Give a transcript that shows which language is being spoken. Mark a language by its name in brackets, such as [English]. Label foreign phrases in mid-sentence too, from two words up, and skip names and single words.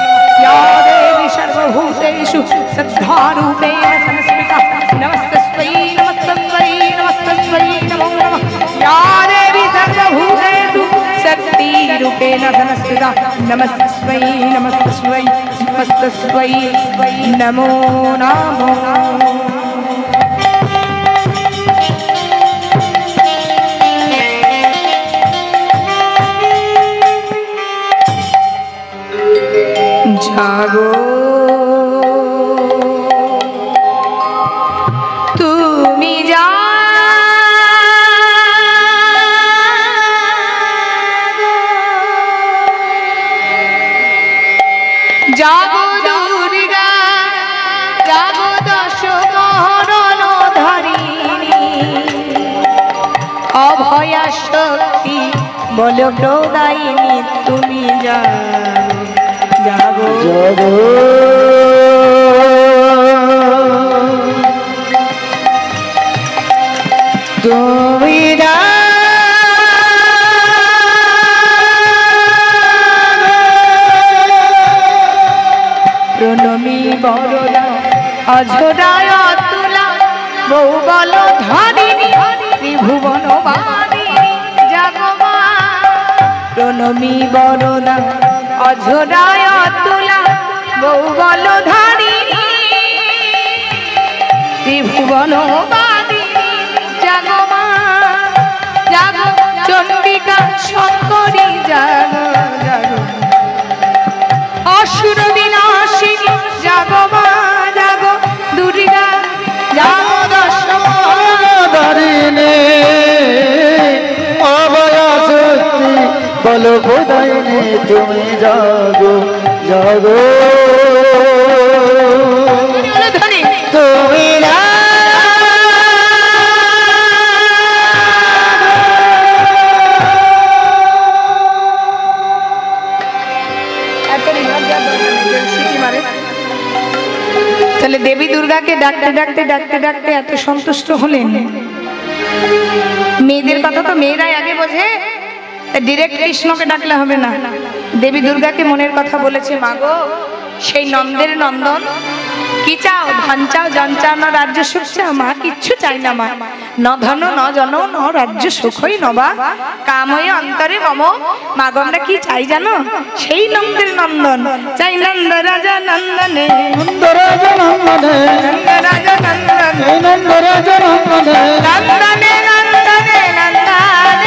[Sanskrit] या देवी सर्वभूतेषु श्रद्धारूपेण संस्कृता नमस्तस्मै नमस्तस्मै नमस्तस्मै नमो नमः। या देवी सर्वभूतेषु शक्तिरूपेण संस्कृता नमस्तस्मै नमस्तस्मै तस्मै नमो नमो। [Bangla] জাগো তুমি জাগো দুর্গা জাগো দশ মরণ ধারিণী অভয়া শক্তি বল প্রদায়িনী তুমি জাগো জাগো তুমি প্রণমী বরদা অঝরায় তুলা বহু বল ধারিণী ত্রিভুবন বাদিনী জাগো মা। প্রণমী বরদা অঝরায় তুলা বহু বল ধারিণী ত্রিভুবন বাদিনী জাগো মা। জাগো চণ্ডিকা শঙ্করী জাগো জাগো অসুর বিনাশিনী জাগো মা জাগো দুর্গা জাগো দশ ধারিণী অভয়া শক্তি বল প্রদায়িনী তুমি জাগো জাগো তুমি তাহলে দেবী দুর্গাকে ডাকতে ডাকতে ডাকতে ডাকতে এত সন্তুষ্ট হলেন। মেয়েদের কথা তো মেয়েরাই আগে বোঝে, ডিরেক্ট কৃষ্ণকে ডাকলে হবে না। দেবী দুর্গাকে মনের কথা বলেছে, মাগো সেই নন্দের নন্দন কি চাও? ধান চাও, জন চাও, না রাজ্য সুখ চাও? মা কিচ্ছু চাই না মা, [Sanskrit] न धन न जन न राज्य सुखई नवा कामय अन्तरे मम। [Bangla] মাগো আমরা কি চাই জানো? সেই নন্দের নন্দন চাই, নন্দ রাজা নন্দনে নন্দ রাজা নন্দনে নন্দ রাজা নন্দনে নন্দ রাজা নন্দনে নন্দনে নন্দনে নন্দনে